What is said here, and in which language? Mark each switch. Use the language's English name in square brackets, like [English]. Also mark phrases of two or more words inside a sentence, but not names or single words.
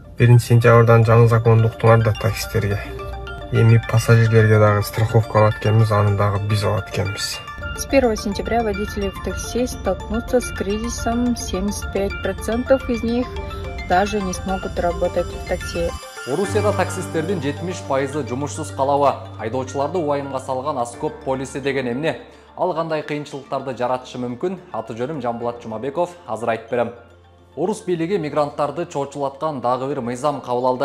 [Kyrgyz] 1 сентябрдан жаңы закон уктуңар да таксистерге. Эми пассажирлерге дагы страховка алат экенбиз, аны дагы биз алат экенбиз. [Russian] С 1 сентября водители в такси столкнутся с кризисом. 75% из них даже не смогут работать в такси. [Kyrgyz] Орусияда таксистердин 70% жумушсуз калабы. Айдоочуларды убайымга салган Аскоп полиси деген эмне? Ал кандай кыйынчылыктарды жаратышы мүмкүн? Аты жөнүм Жамбулат Жумабеков, азыр айтып берем. Орус бийлиги мигранттарды чоочулаткан дагы бир мыйзам кабыл алды.